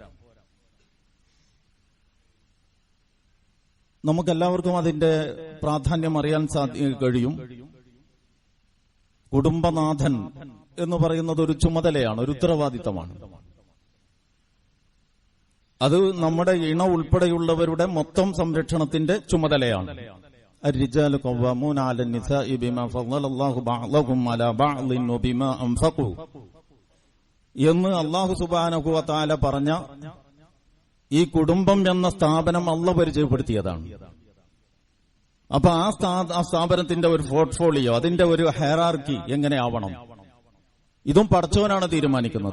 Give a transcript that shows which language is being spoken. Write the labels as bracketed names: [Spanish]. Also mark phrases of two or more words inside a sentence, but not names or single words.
[Malayalam] നമുക്കെല്ലാവർക്കും അതിന്റെ പ്രാധാന്യം അറിയാൻ കഴിയും. കുടുംബനാഥൻ എന്ന് പറയുന്നത് ഒരു ചുമതലയാണ്, ഒരു ഉത്തരവാദിത്തമാണ്. അത് നമ്മുടെ ഇണ ഉൾപ്പെടെയുള്ളവരുടെ മൊത്തം സംരക്ഷണത്തിന്റെ ചുമതലയാണ്. [Arabic] الرجال قوامون على النساء بما فضل الله بعضهم على بعض وبما أنفقوا [Malayalam] എന്ന് അല്ലാഹു [Arabic] سبحانه وتعالى [Malayalam] പറഞ്ഞ ഈ കുടുംബം എന്ന സ്ഥാപനം അല്ലാഹു പരിചയപ്പെടുത്തിയതാണ്. അപ്പൊ ആ സ്ഥാപനത്തിന്റെ ഒരു പോർട്ട്ഫോളിയോ, അതിന്റെ ഒരു ഹയറാർക്കി എങ്ങനെയാവണം, ഇതും പടച്ചവനാണ് തീരുമാനിക്കുന്നത്.